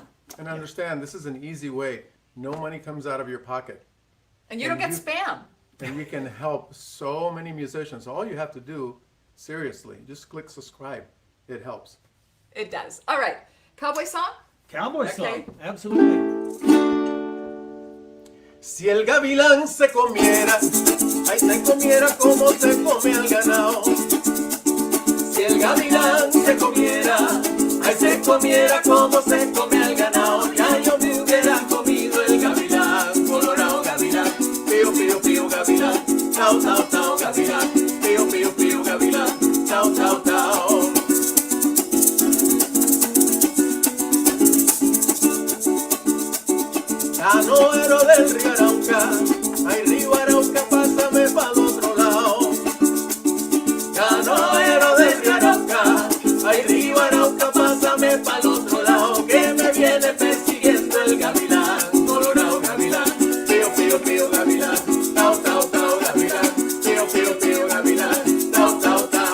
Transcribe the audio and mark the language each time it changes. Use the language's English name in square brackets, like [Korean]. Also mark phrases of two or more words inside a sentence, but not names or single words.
[English] And understand, this is an easy way. No money comes out of your pocket. And you don't get And spam. And you can help so many musicians. All you have to do, seriously, just click subscribe. It helps. It does. All right. Cowboy song? Cowboy Okay. song. Absolutely. [Spanish] Si el gavilán se comiera, ay, se comiera como se come al ganado. Si el gavilán se comiera, ay, se comiera como se come al ganado. Ya yo me hubiera comido el gavilán, colorado gavilán, pío, pío, pío, gavilán, tau, tau, tau, gavilán, pío, pío, pío, gavilán, tau, tau, tau. Canoero del río Arauca, ay, río Arauca, pásame pa'l otro lado. Canoero del río Arauca, ay, río Arauca, pásame pa'l otro lado, que me viene persiguiendo el gavilán, colorado gavilán, pío, pío, pío, gavilán, tau, tau, tau, gavilán, pío, pío, pío, gavilán, tau, tau, tau.